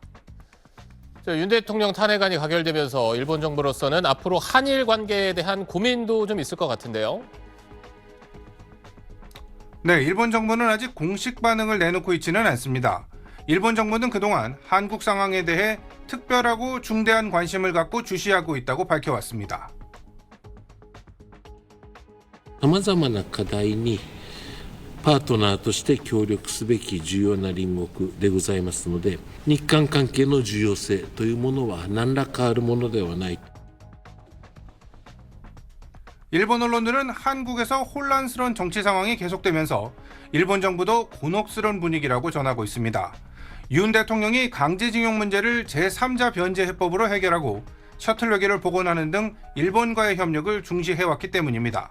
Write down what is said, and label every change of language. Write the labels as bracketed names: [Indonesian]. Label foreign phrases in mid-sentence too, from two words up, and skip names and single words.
[Korean] 윤 대통령 탄핵안이 가결되면서 일본 정부로서는 앞으로 한일 관계에 대한 고민도 좀 있을 것 같은데요. 네, 일본 정부는 아직 공식 반응을 내놓고 있지는 않습니다. 일본 정부는 그동안 한국 상황에 대해 특별하고 중대한 관심을 갖고 주시하고 있다고 밝혀왔습니다. [Japanese] 様々な課題にパートナーとして協力すべき重要な隣国でございますので、日韓関係の重要性というものは何ら変わるものではない。 [Korean] 일본 언론들은 한국에서 혼란스러운 정치 상황이 계속되면서 일본 정부도 곤혹스러운 분위기라고 전하고 있습니다. 윤 대통령이 강제징용 문제를 제3자 변제 해법으로 해결하고 셔틀 외교를 복원하는 등 일본과의 협력을 중시해왔기 때문입니다.